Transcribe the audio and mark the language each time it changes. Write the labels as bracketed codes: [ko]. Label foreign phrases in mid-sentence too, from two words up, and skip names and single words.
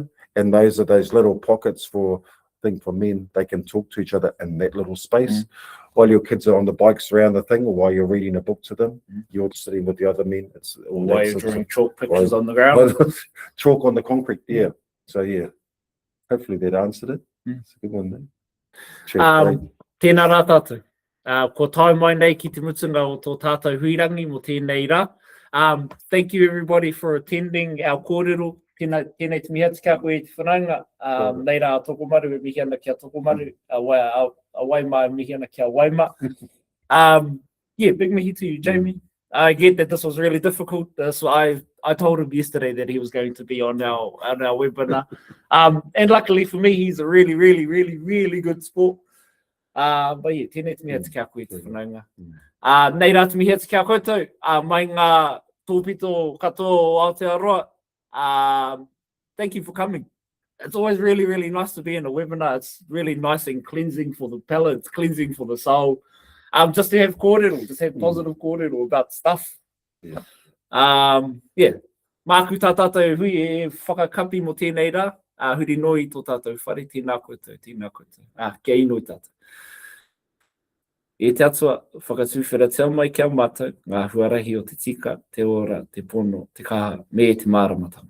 [en] And those are those little pockets for men, they can talk to each other in that little space. While your kids are on the bikes around the thing, or while you're reading a book to them, you're sitting with the other men. It's all while you're drawing chalk pictures on the ground. Chalk on the concrete, So hopefully that answered it. That's a good one, man. Cheers, [mi] Tēnā rā tātou. Ko tae mai nei ki te mutunga o tō tātou huirangi mo tēnei rā. [en] Thank you everybody for attending our kōrero. [mi] Tēnei te miha te kako e te whananga. Nei rā toko maru e mihi ana kia toko maru. A waima e mihi ana kia waima. [en] Yeah, big mihi to you, Jamie. I get that this was really difficult. I told him yesterday that he was going to be on our webinar. And luckily for me, he's a really, really, really, really good sport. But yeah, [mi] tēnei te miha te kia koe te whananga. Nei rā te miha te kia koutou. Mai ngā tōpito katoa o Aotearoa. [en] Thank you for coming. It's always really, really nice to be in a webinar. It's really nice and cleansing for the palate. It's cleansing for the soul. Just to have kōrero, just have positive kōrero about stuff. Yeah. Yeah. [mi] Māku tā tātou hui e whakakapi mo tēnei rā. Huri noi tō tātou whare, tēnā koutou, tēnā koutou. Kia inoi tātou. E te atua, whakatūwhera te mai kia mātou, ngā huarahi o te tika, te ora, te pono, te kaha, me te māramatanga.